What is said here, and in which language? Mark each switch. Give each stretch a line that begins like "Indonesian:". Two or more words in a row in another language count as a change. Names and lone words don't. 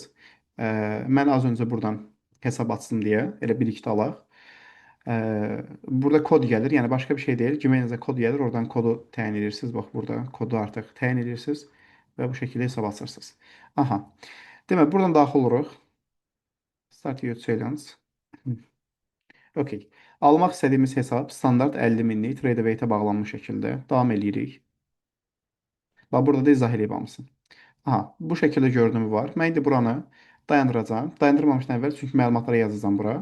Azerbaijani: Mən az öncə buradan hesab açdım deyə elə birlikdə alaq. Burada kod gəlir, yəni başqa bir şey deyil. Gmailinizə kod gəlir, oradan kodu təyin edirsiniz. Bax, burada kodu artıq təyin edirsiniz və bu şəkildə hesab açırsınız. Aha. Demək, buradan daxil oluruq.
English: Start your challenge.
Azerbaijani: Okey. Almaq istədiyimiz hesab standart 50 minlik Tradeaway-ə bağlanmış şəkildə. Davam eləyirik. Bax, burada da izah edeyim hamısını. Aha, bu şəkildə görünümü var. Mən indi buranı dayandıracağam. Dayandırmamışdan əvvəl çünki məlumatları yazacağam bura.